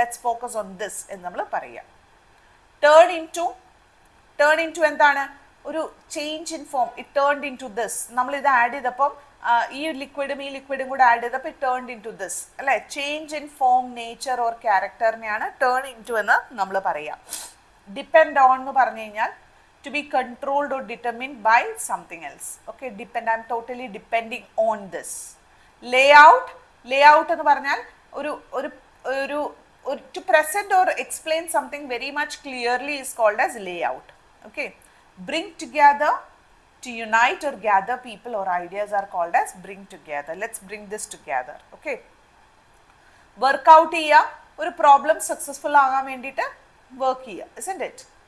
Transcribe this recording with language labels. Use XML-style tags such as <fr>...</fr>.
<en>let's focus on this</en> <ml>എന്ന് നമ്മൾ പറയുക.</ml> <en>Turn in to എന്താണ്? ഒരു change in form. It turned in to this.</en> <ml>നമ്മൾ ഇത് ആഡ് ചെയ്തപ്പം ഈ ലിക്വിഡും കൂടെ ആഡ് ചെയ്തപ്പോൾ</ml> <en>It turned in to this അല്ലേ? Change in form, nature or ക്യാരക്ടറിനെയാണ് turn in to</en> <ml>എന്ന് നമ്മൾ പറയുക.</ml> <en>depend on</en> <ml>എന്ന് പറഞ്ഞു കഴിഞ്ഞാൽ</ml> <en>to be controlled or determined by something else. Okay, I'm totally depending on this. Layout</en> <ml>എന്ന് പറഞ്ഞാൽ ഒരു</ml> <en>to present or explain something very much clearly is called as layout. Okay, bring together, to unite or gather people or ideas are called as bring together. Let's bring this together. Okay, work out ചെയ്യുക,</en> <ml>ഒരു problem successful ആകാൻ വേണ്ടിയിട്ട് work ചെയ്യുക.</ml> <en>Isn't it?</en>